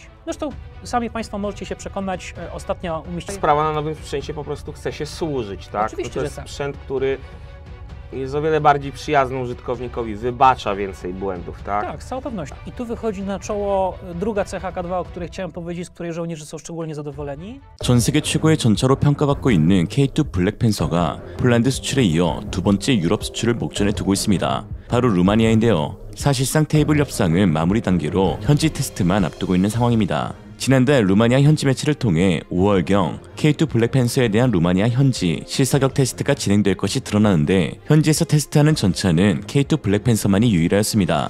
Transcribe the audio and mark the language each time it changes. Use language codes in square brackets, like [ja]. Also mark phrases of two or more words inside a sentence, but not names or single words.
[pl] Zresztą sami Państwo możecie się przekonać, ostatnio umieściłem... Sprawa na nowym sprzęcie po prostu chce się służyć, tak? Oczywiście, to jest że tak. sprzęt, który jest o wiele bardziej przyjazny użytkownikowi, wybacza więcej błędów, tak? Tak, z całą pewnością. I tu wychodzi na czoło druga cecha K2, o której chciałem powiedzieć, z której żołnierze są szczególnie zadowoleni. [ko] 전 세계 최고의 전차로 평가받고 있는 K2 블랙팬서가 폴란드 수출에 이어 두 번째 유럽 수출을 목전에 두고 있습니다. 바로 루마니아인데요. 사실상 테이블 협상은 마무리 단계로 현지 테스트만 앞두고 있는 상황입니다. 지난달 루마니아 현지 매체를 통해 5월경 K2 블랙팬서에 대한 루마니아 현지 실사격 테스트가 진행될 것이 드러나는데 현지에서 테스트하는 전차는 K2 블랙팬서만이 유일하였습니다.